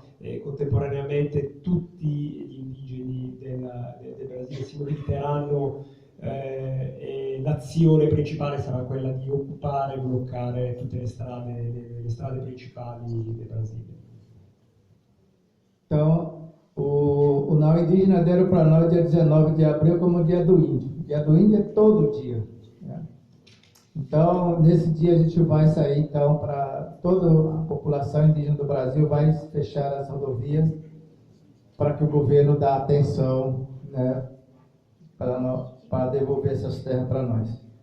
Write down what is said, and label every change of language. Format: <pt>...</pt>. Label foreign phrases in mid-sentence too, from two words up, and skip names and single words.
<it>Contemporaneamente tutti gli indigeni del Brasile si mobiliteranno e l'azione principale sarà quella di occupare e bloccare tutte le strade principali del Brasile.</it> <pt>Então, o Não Indígena deram para nós dia 19 de abril como dia do índio. Dia do índio é todo dia, né? Então, nesse dia a gente vai sair, então, para toda a população indígena do Brasil, vai fechar as rodovias para que o governo dê atenção, né, para devolver essas terras para nós.</pt>